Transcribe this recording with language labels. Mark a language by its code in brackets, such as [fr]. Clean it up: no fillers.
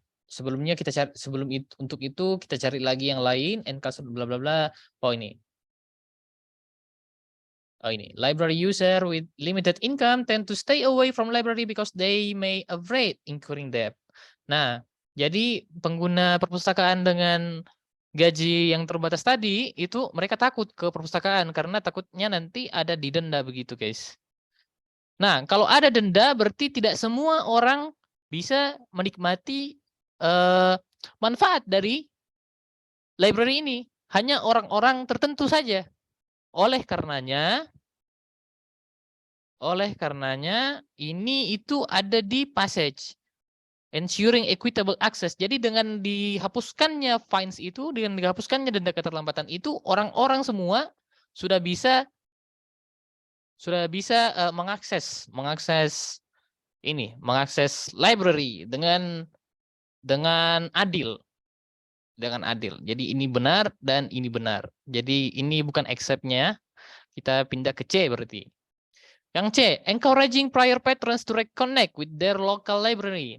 [id] Sebelumnya kita cari, untuk itu kita cari lagi yang lain, NK bla bla bla. Ini. [en] Library user with limited income tend to stay away from library because they may avoid incurring debt. [id] Nah, jadi pengguna perpustakaan dengan gaji yang terbatas tadi itu mereka takut ke perpustakaan karena takutnya nanti ada didenda begitu, guys. Nah, kalau ada denda berarti tidak semua orang bisa menikmati manfaat dari library ini, hanya orang-orang tertentu saja. Oleh karenanya ini itu ada di passage [en] ensuring equitable access. [id] Jadi dengan dihapuskannya fines itu, dengan dihapuskannya denda keterlambatan itu, orang-orang semua sudah bisa mengakses library dengan adil. Jadi ini benar dan ini benar. Jadi ini bukan accept-nya. Kita pindah ke C berarti. Yang C, [en] encouraging prior patrons to reconnect with their local library.